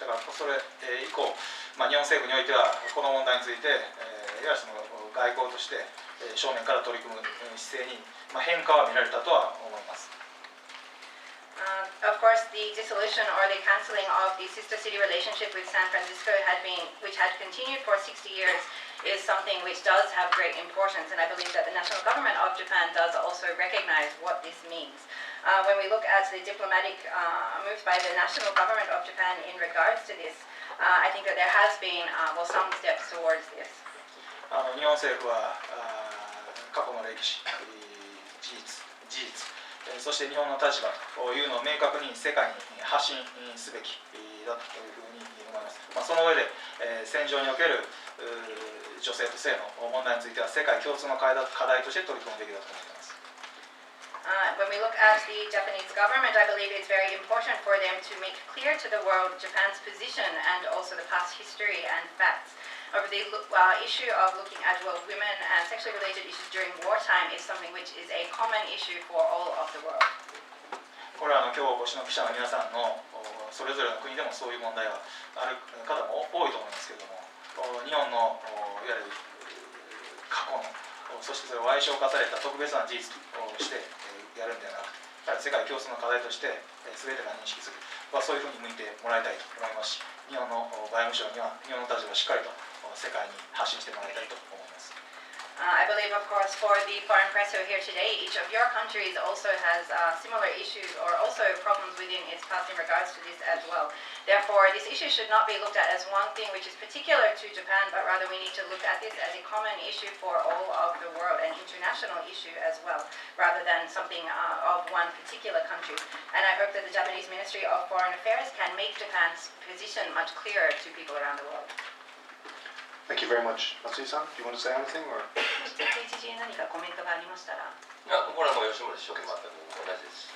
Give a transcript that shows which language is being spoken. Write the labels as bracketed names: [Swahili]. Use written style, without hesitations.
[Japanese] だからそれ以降、日本政府においてはこの問題について、いわゆるその外交として正面から取り組む姿勢に変化は見られたとは思います。 [English] Of course, the dissolution or the cancelling of the sister city relationship with San Francisco which had continued for 60 years, is something which does have great importance, and I believe that the national government of Japan does also recognize what this means. When we look at the diplomatic moves by the national government of Japan in regards to this, I think that there has been some steps towards this. [Japanese] 日本政府は過去の歴史、事実、そして日本の立場というのを明確に世界に発信すべきだというふうに思います。その上で戦場における女性と性の問題については世界共通の課題として取り組むべきだと思っています。 [English] When we look at the Japanese government, I believe it's very important for them to make clear to the world Japan's position and also the past history and facts. Over the issue of looking at women and sexually related issues during wartime is something which is a common issue for all of the world. [Japanese] これは今日お越しの記者の皆さんのそれぞれの国でもそういう問題はある方も多いと思いますけれども、日本のいわゆる過去のそしてそれを矮小化された特別な事実としてやるんではなくて、世界共通の課題として全てが認識する、そういうふうに向いてもらいたいと思いますし、日本の外務省には日本の立場をしっかりと世界に発信してもらいたいと思います。 [English] I believe, of course, for the foreign press who are here today, each of your countries also has similar issues or also problems within its past in regards to this as well. Therefore, this issue should not be looked at as one thing which is particular to Japan, but rather we need to look at this as a common issue for all of the world, an international issue as well, rather than something of one particular country. And I hope that the Japanese Ministry of Foreign Affairs can make Japan's position much clearer to people around the world. Thank you very much. Matsui-san, do you want to say anything? Or? [Japanese] 知事何かコメントがありましたら。いや、これはもう吉村市長と全く同じです。